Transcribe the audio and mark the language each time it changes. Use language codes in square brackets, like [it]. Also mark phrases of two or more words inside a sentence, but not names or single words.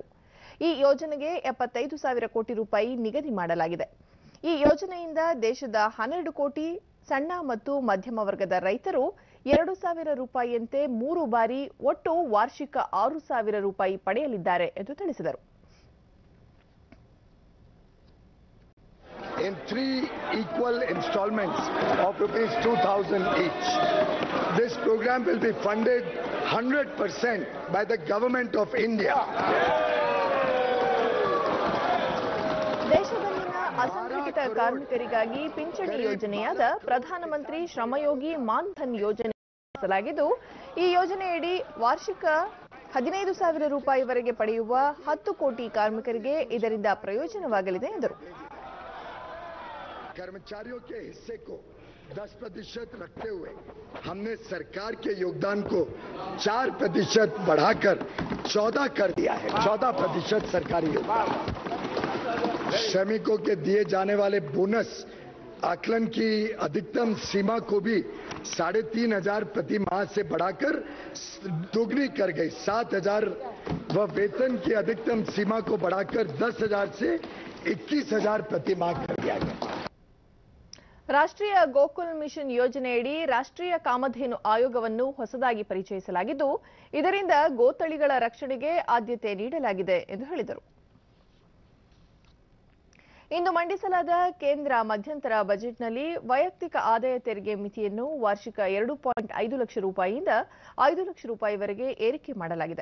[kn] ಈ ಯೋಜನೆಗೆ 75,000 ಕೋಟಿ ರೂಪಾಯಿ ನಿಗದಿ ಮಾಡಲಾಗಿದೆ. ಈ ಯೋಜನೆಯಿಂದ ದೇಶದ 12 ಕೋಟಿ ಸಣ್ಣ ಮತ್ತು ಮಧ್ಯಮ ವರ್ಗದ ರೈತರು 2,000 ರೂಪಾಯಿಯಂತೆ 3 ಬಾರಿ ಒಟ್ಟು ವಾರ್ಷಿಕ 6,000 ರೂಪಾಯಿ ಪಡೆಯಲಿದ್ದಾರೆ ಎಂದು ತಿಳಿಸಿದರು. [en] In 3 equal installments of rupees 2,000 each. This program will be funded 100% by the government of India. [kn] ದೇಶದಲ್ಲಿನ ಅಸಂಘಟಿತ ಕಾರ್ಮಿಕರಿಗಾಗಿ ಪಿಂಚಣಿ ಯೋಜನೆಯಾದ ಪ್ರಧಾನಮಂತ್ರಿ ಶ್ರಮಯೋಗಿ ಮಾನ್ ಧನ್ ಯೋಜನೆ ರೂಪಿಸಲಾಗಿದ್ದು, ಈ ಯೋಜನೆಯಡಿ ವಾರ್ಷಿಕ 15,000 ರೂಪಾಯಿವರೆಗೆ ಪಡೆಯುವ 10 ಕೋಟಿ ಕಾರ್ಮಿಕರಿಗೆ ಇದರಿಂದ ಪ್ರಯೋಜನವಾಗಲಿದೆ ಎಂದರು. [hi] कर्मचारियों के हिस्से को 10% रखते हुए हमने सरकार के योगदान को 4% बढ़ाकर 14 कर दिया है। 14% सरकारी योगदान। श्रमिकों के दिए जाने वाले बोनस आकलन की अधिकतम सीमा को भी 3,500 प्रति माह से बढ़ाकर दोगुनी कर गई 7,000 व वेतन की अधिकतम सीमा को बढ़ाकर 10,000 से 21,000 प्रति माह कर दिया गया। [kn] ರಾಷ್ಟ್ರೀಯ ಗೋಕುಲ್ ಮಿಷನ್ ಯೋಜನೆಯಡಿ ರಾಷ್ಟ್ರೀಯ ಕಾಮಧೇನು ಆಯೋಗವನ್ನು ಹೊಸದಾಗಿ ಪರಿಚಯಿಸಲಾಗಿದ್ದು, ಇದರಿಂದ ಗೋತಳಿಗಳ ರಕ್ಷಣೆಗೆ ಆದ್ಯತೆ ನೀಡಲಾಗಿದೆ ಎಂದು ಹೇಳಿದರು. ಇಂದು ಮಂಡಿಸಲಾದ ಕೇಂದ್ರ ಮಧ್ಯಂತರ ಬಜೆಟ್ನಲ್ಲಿ ವೈಯಕ್ತಿಕ ಆದಾಯ ತೆರಿಗೆ ಮಿತಿಯನ್ನು ವಾರ್ಷಿಕ 2.5 ಲಕ್ಷ ರೂಪಾಯಿಯಿಂದ 5 ಲಕ್ಷ ರೂಪಾಯಿವರೆಗೆ ಏರಿಕೆ ಮಾಡಲಾಗಿದೆ.